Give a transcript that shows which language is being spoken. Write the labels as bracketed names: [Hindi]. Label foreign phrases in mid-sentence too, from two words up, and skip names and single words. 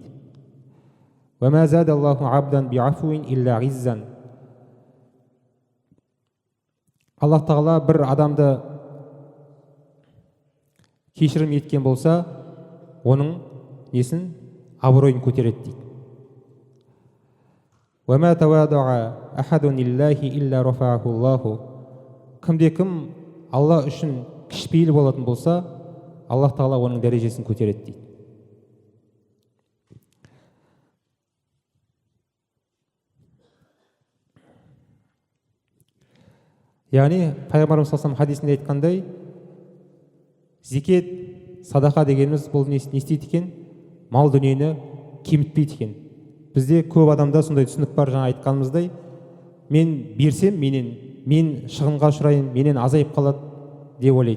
[Arabic] "وما زاد الله عبدا بعفو إلا عزا". [Kazakh] Аллах Тағала бір адамды кешірім еткен болса, оның несін? Абыройын көтереді дейді. [Arabic] وَمَا تَوَادَعَ أَحَدٌ لِلَّهِ إِلَّا رَفَعَهُ اللَّهُ. [Kazakh] Кімде-кім Алла үшін кішіпейіл болатын болса, Аллах Тағала оның дәрежесін көтереді дейді. Яғни Пайғамбарымыз [Arabic] صلى الله عليه وسلم [Kazakh] хадисінде айтқандай, зекет, садақа дегеніміз бұл не істейді екен? Мал дүниені кемітпейді екен. Бізде көп адамда сондай түсінік бар, жаңа айтқанымыздай, мен берсем, мен шығынға ұшырайын, менен азайып қалады деп ойлайды.